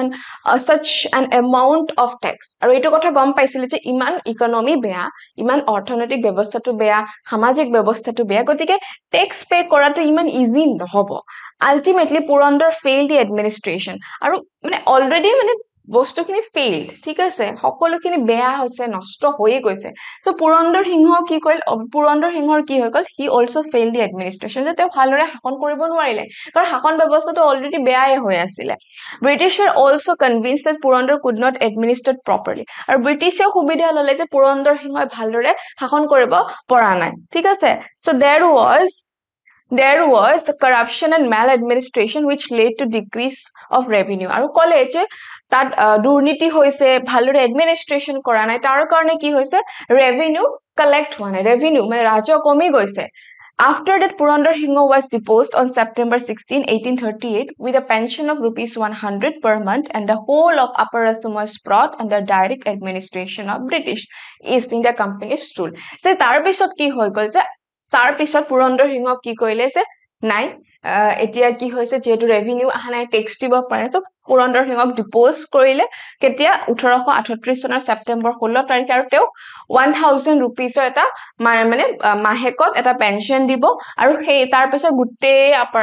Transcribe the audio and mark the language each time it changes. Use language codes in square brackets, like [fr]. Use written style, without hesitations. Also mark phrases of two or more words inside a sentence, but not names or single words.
[en] an amount of tax [as] আৰু এটো কথা গম পাইছিল যে ইমান ইকোনমি বেয়া ইমান অৰ্থনৈতিক ব্যৱস্থাটো বেয়া সামাজিক ব্যৱস্থাটো বেয়া গতিকে [en] tax pay [as] কৰাটো ইমান ইজি নহব [en] ultimately পুৰন্দৰ failed the administration [as] আৰু মানে অলৰেডি মানে বস্তুখিনি failed ঠিক আছে সকলোখিনি বেয়া হৈছে নষ্ট হৈ গৈছে সো পুৰন্দৰ সিংহ কি কৰিল পুৰন্দৰ সিংহৰ কি হৈ গল [en] he also failed the administration [as] যে তেওঁ ভালৰে শাসন কৰিব নোৱাৰিলে কাৰণ শাসন ব্যৱস্থাটো অলৰেডি বেয়াই হৈ আছিল [en] British were also convinced that Purandar could not administer properly [as] আৰু ব্ৰিটিছে সুবিধা ললে যে পুৰন্দৰ সিংহই ভালৰে শাসন কৰিব পৰা নাই ঠিক আছে so [en] there was the corruption and maladministration which led to decrease of revenue [as] আৰু কলে যে তাত দুৰ্নীতি হৈছে ভালৰে এডমিনিষ্ট্ৰেচন কৰা নাই তাৰ কাৰণে কি হৈছে ৰেভিনিউ কালেক্ট হোৱা নাই ৰেভিনিউ মানে ৰাজহ কমি গৈছে [en] After that, Purandar Singha was deposed on September 16, 1838 with a pension of ₹100 per month and the whole of Upper Assam was brought under direct administration of British East India Company's rule. [as] So, তাৰ পিছত কি হৈ গল যে তাৰ পিছত পুৰন্দৰ সিংহক কি কৰিলে যে নাই এতিয়া কি হৈছে যেটো ৰেভিনিউ আহা নাই ট্যাক্স দিব পাৰে সো পুৰন্দৰ সিংহক ডিপোজ কৰিলে কেতিয়া 1838 চনৰ সেপ্টেম্বৰ 16 তাৰিখে আৰু তেওঁ 1000 rupeesৰ এটা মানে মাহেকত এটা পেনশন দিব আৰু সেই তাৰ পিছত গুটেই আপাৰ